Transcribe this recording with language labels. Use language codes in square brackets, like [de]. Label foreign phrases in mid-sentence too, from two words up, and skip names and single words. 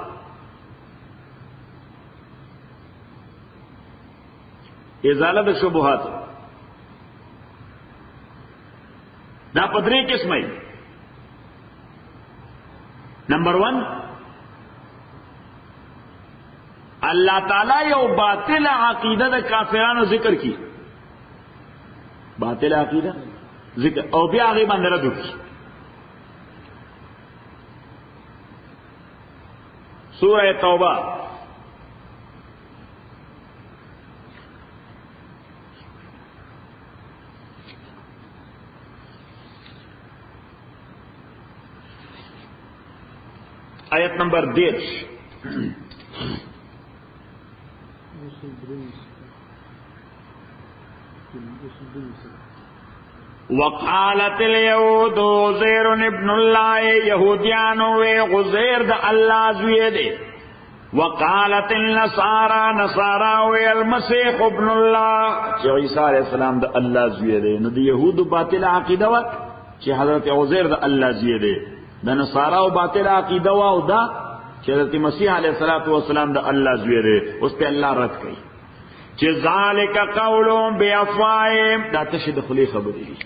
[ps] ازاله د شبهات دا پدری قسمه نمبر 1 اللہ تعالی یو باطل عقیدہ د کافرانو ذکر کی باطل عقیدہ ذکر او بیا هغه باندې رد وکړي سورہ توبہ [ar] آیت نمبر 10 وقالت اليهود عزير ابن [ps] الله یہودیانو وی عزیر د الله زوی دی [ar] وقالت النصارى نصارى والمسيح ابن الله [ps] چې عیسی علیہ السلام د الله زوی دی. نو د يهودو باطل عقیده و چې حضرت عزیر د الله زوی دی، د نصاراو باطل عقیده و او دا چې حضرت مسیح علیہ السلام د الله زوی دی. اوس په الله رد کوي چې [ar] ذالک قولهم بافواههم، [ps] دا تشه د خلی خبرې دي.